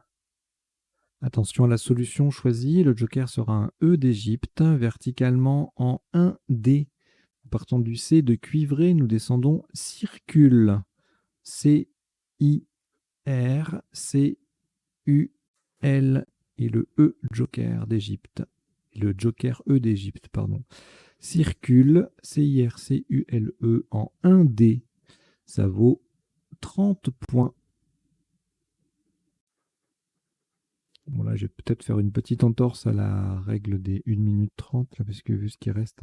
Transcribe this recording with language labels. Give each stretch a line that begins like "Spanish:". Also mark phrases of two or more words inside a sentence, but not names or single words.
French: Attention à la solution choisie. Le joker sera un E d'Égypte, verticalement en 1D. Partant du C de cuivré, nous descendons circule. C-I-R-C-U-L et le E joker d'Égypte. Le joker E d'Égypte, pardon. Circule, C-I-R-C-U-L-E en 1D. Ça vaut 30 points. Bon, là, je vais peut-être faire une petite entorse à la règle des 1 minute 30, là, parce que vu ce qui reste.